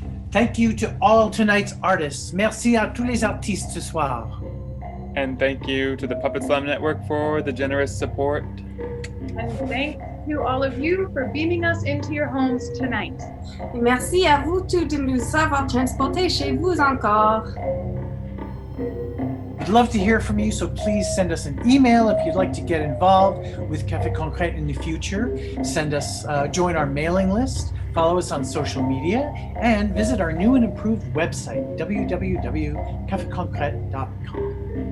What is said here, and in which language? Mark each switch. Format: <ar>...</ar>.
<en>Thank you to all tonight's artists.</en> <fr>Merci à tous les artistes ce soir.</fr> <en>And thank you to the Puppet Slam Network for the generous support. And thanks to all of you for beaming us into your homes tonight.</en> <fr>Et merci à vous tous de nous avoir transportés chez vous encore.</fr> <en>We'd love to hear from you, so please send us an email if you'd like to get involved with Café Concret in the future. Join our mailing list, follow us on social media, and visit our new and improved website, www.cafeconcret.com.</en>